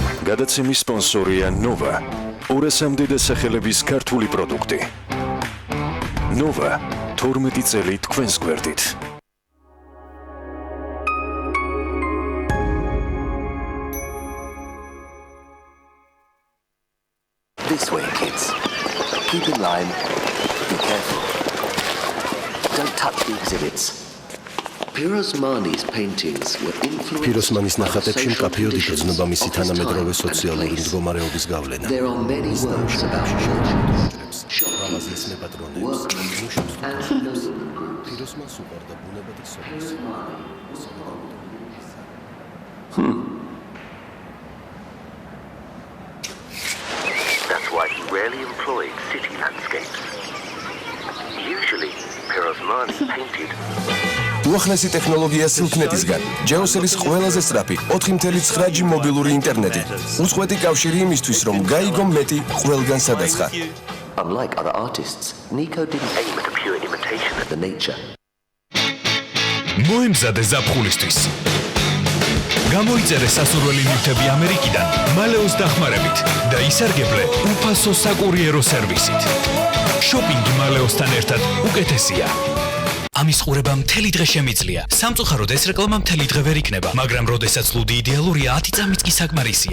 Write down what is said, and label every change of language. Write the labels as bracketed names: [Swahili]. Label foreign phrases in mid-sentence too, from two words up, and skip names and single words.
[Georgian] გადაცემის სპონსორია Nova. 200-მდე დასახელების ქართული პროდუქტი. Nova 12 წელი თქვენს გვერდით. [English] This way, kids. Keep in line. Be careful. Don't touch the exhibits. Pirosmani's paintings were influenced [Georgian] Pirosmanis [English] by the [Georgian] ნახატებში [English] social [Georgian] მკაფიოდ იგრძნობა [English] conditions [Georgian] მისი [English] of his [Georgian] თანამედროვე [English] time [Georgian] სოციალური [English] and place. [Georgian] მდგომარეობის გავლენა. [English] There are many works about children, [Georgian] მაღაზიის მეპატრონეებს, [English] workmen, [Georgian] მუშებს [English] and noblemen groups. [Georgian] პიროსმანს უყვარდა ბუნება და სოფლის. [English] That's why he rarely employed city landscapes. Usually, Pirosmani painted [Georgian] უახლესი ტექნოლოგია სილქნეტისგან, ჯეოსელის ყველაზე სწრაფი 4.9G მობილური ინტერნეტი. უწყვეტი კავშირი იმისთვის, რომ გაიგო მეტი ყველგან სადაც ხარ. [English] Unlike other artists, Nico didn't aim at a pure imitation of the nature. [Georgian] მოემზადე ზაფხულისთვის. გამოიწერე სასურველი ნივთები ამერიკიდან მალეოს დახმარებით და ისარგებლე უფასო საკურიერო სერვისით. შოპინგი მალეოსთან ერთად უკეთესია. ამის ყურება მთელი დღე შემიძლია. სამწუხაროდ ეს რეკლამა მთელი დღე ვერ იქნება, მაგრამ როდესაც ლუდი იდეალურია, 10 წამიც კი საკმარისია.